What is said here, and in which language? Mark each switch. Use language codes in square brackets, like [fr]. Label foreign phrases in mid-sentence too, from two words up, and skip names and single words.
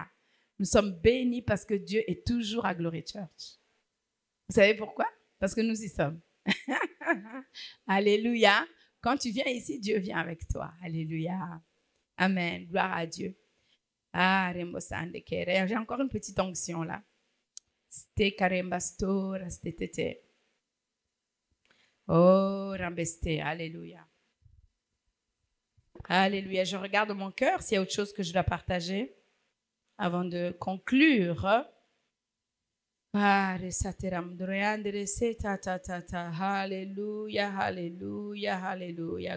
[fr] Nous sommes bénis parce que Dieu est toujours à Glory Church. Vous savez pourquoi? Parce que nous y sommes. Alléluia. Quand tu viens ici, Dieu vient avec toi. Alléluia. Amen. Gloire à Dieu. Ah, Rembo Sande Kere. J'ai encore une petite onction là. Ste karembastora, stetete. Oh, rambeste. Alléluia. Alléluia. Je regarde mon cœur s'il y a autre chose que je dois partager avant de conclure. Alléluia, alléluia, alléluia.